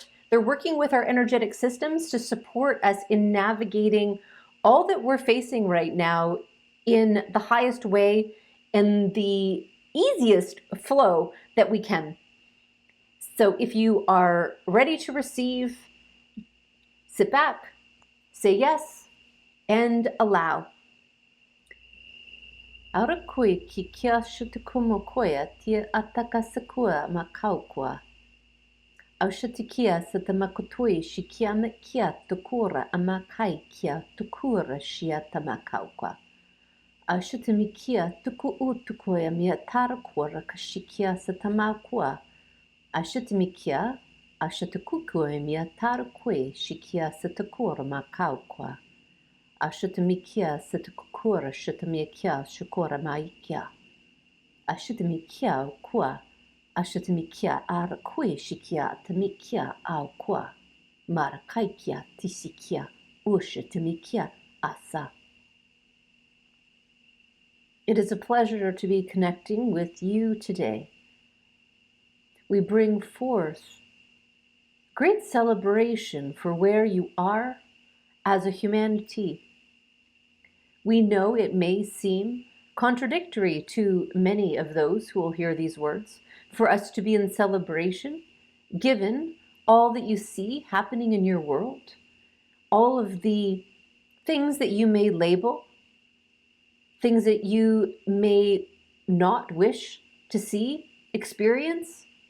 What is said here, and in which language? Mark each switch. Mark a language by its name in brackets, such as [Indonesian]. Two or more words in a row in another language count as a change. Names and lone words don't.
[English] They're working with our energetic systems to support us in navigating all that we're facing right now in the highest way and the easiest flow that we can. So if you are ready to receive, sit back, say yes, and allow. Aura koe ki kia shutukumo koea tia ataka sakua makaukua. Au shutikia sa tamakutui shi kia me kia tukura amakai kia tukura shia tamakaukua. Au shutimikia tuku utukoea mia tarakura kashikia sa tamakua. Au shutimikia au shutukukoea mia tarakue shikia sa tukura makaukua. Ashutamikia satukura shutamikia shukura maikia. Ashutamikia kwa. Ashutamikia arakui shikia tamikia au kwa. Marakaikia tisikia ushatamikia asa. It is a pleasure to be connecting with you today. We bring forth great celebration for where you are as a humanity. We know it may seem contradictory to many of those who will hear these words for us to be in celebration, given all that you see happening in your world, all of the things that you may label, things that you may not wish to see, experience.